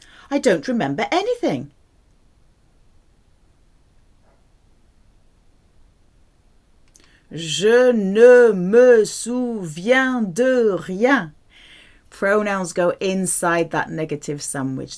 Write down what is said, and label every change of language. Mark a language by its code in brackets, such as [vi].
[en] I don't remember anything. [fr] Je ne me souviens de rien. [en] Pronouns go inside that negative sandwich.